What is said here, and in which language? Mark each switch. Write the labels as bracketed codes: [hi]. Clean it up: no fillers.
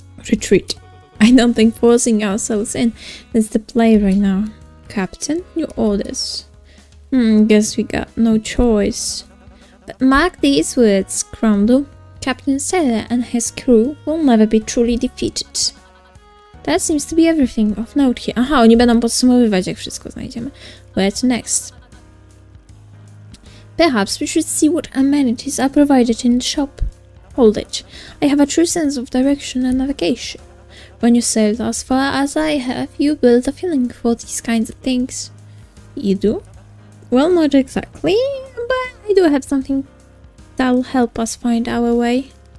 [en] Retreat. I don't think forcing ourselves in is the play right now. Captain, your orders. Guess we got no choice. But mark these words, Cromwell. Captain Sailor and his crew will never be truly defeated. That seems to be everything of note here. [pl] Aha, oni będą podsumowywać, jak wszystko znajdziemy. [en] Where to next? Perhaps we should see what amenities are provided in the shop. Hold it. I have a true sense of direction and navigation. When you sailed as far as I have, you build a feeling for these kinds of things. You do? Well, not exactly, but I do have something that'll help us find our way.